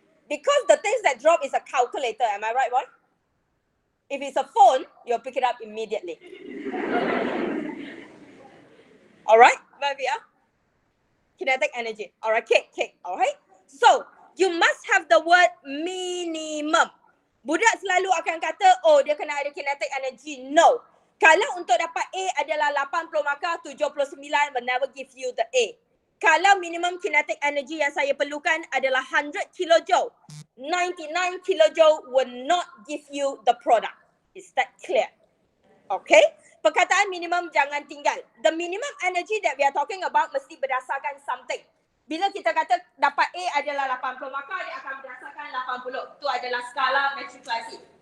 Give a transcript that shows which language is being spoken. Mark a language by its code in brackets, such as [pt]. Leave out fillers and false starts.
[en] Because the things that drop is a calculator, am I right, boy? If it's a phone, you'll pick it up immediately. Alright, where we are? Kinetic energy. Alright, cake. Alright. So, you must have the word minimum. [ms] Budak selalu akan kata, oh dia kena ada kinetic energy. No. Kalau untuk dapat A adalah 80 maka 79 [en] will never give you the A. [ms] Kalau minimum kinetic energy yang saya perlukan adalah 100 kilojoule, [en] 99 kilojoule will not give you the product. Is that clear? Okay? [ms] Perkataan minimum jangan tinggal. [en] The minimum energy that we are talking about [ms] mesti berdasarkan [en] something. [ms] Bila kita kata dapat A adalah 80, maka dia akan berdasarkan 80. Itu adalah skala matrikulasi.